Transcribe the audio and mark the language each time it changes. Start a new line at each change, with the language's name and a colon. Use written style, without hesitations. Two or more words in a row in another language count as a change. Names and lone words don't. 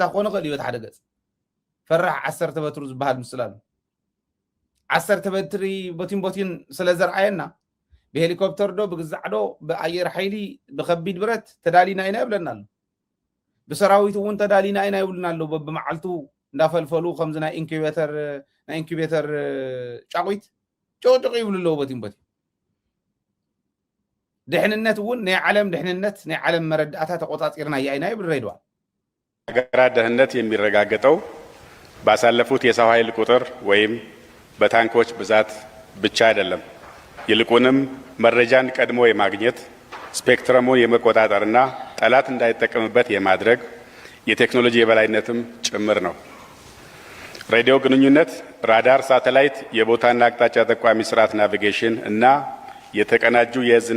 Tigrinya: ክኾነ ክእል እዩ ሓደ ገፅ ፈራሕ 10 በትሩ ዝበሃል ምስል ኣሎ 10 በትሪ ቦቲን ስለ ዘርኣየና ብሄሊኮፕተር ዶ ብግዛዕ ዶ ብኣየር ሓይሊ ብከቢድ ብረት ተዳሊና ኢና ይብለና ኣሎ ብሰራዊት እውን ተዳሊና ኢና ይብሉና ኣሎ በብመዓልቱ እንዳፈልፈሉ ከምዚ ናይ ኢንኩቤተር ጫቁት ጮጭቅ ይብሉ ኣለዎ ቦቲን ድሕንነት እውን ናይ ዓለም ድሕንነት ናይ ዓለም መረዳእታ ተቆጣፂርና ኢና ይብል ረይድዋል
Amharic: ሀገራት ደህንነት የሚረጋገጠው ባሳለፉት የሰው ኃይል ቁጥር ወይም በታንኮች ብዛት ብቻ አይደለም ይልቁንም መረጃን ቀድሞ የማግኘት ስፔክትረሙን የመቆጣጠርና ጠላት እንዳይጠቀምበት የማድረግ የቴክኖሎጂ የበላይነትም ጭምር ነው። ሬዲዮ ግንኙነት፣ ራዳር፣ ሳተላይት፣ የቦታና አቅጣጫ ጠቋሚ ስርዓት ናቪጌሽን እና የተቀናጁ የህዝና